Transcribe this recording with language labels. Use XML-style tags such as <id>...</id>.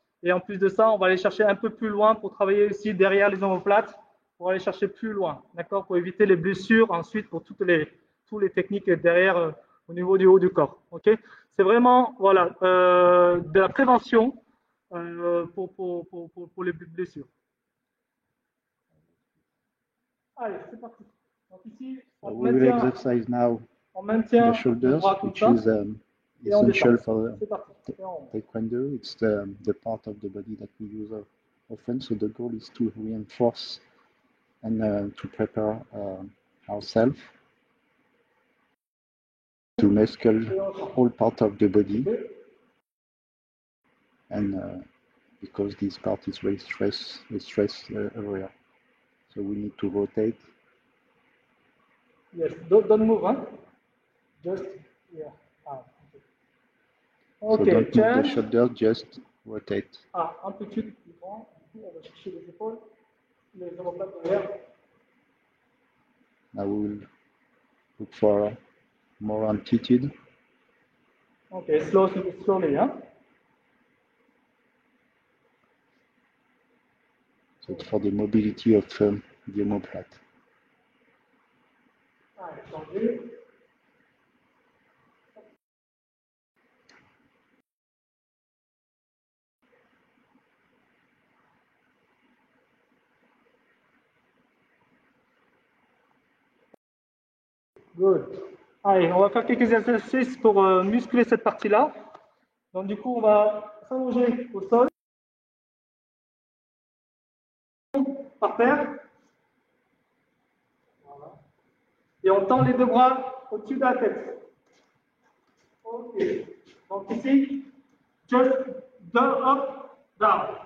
<fr>Et en plus de ça, on va aller chercher un peu plus loin pour travailler aussi derrière les omoplates, pour aller chercher plus loin, d'accord, pour éviter les blessures ensuite pour toutes les techniques derrière au niveau du haut du corps, ok. C'est vraiment voilà de la prévention pour les blessures. Allez, c'est parti. Donc ici,</fr> <en>We will exercise now the shoulders, which is essential for taekwondo. It's the part of the body that we use often. So the goal is to reinforce and to prepare ourselves to muscle all part of the body. And because this part is very stress area, so we need to rotate. Yes, don't move, huh? Just yeah. Okay. So don't move the shoulders, just rotate.</en> <fr>Amplitude plus grand. On va chercher les épaules, les omoplates derrière.</fr> <en>Now we will look for more amplitude. Okay, slowly, huh? So it's for the mobility of the omoplate. Good.</en> <fr>Allez, on va faire quelques exercices pour muscler cette partie-là. Donc, du coup, on va s'allonger au sol, par terre. Voilà. Et on tend les deux bras au-dessus de la tête. OK. Donc, ici,</fr> <en>just down, up, down.</en>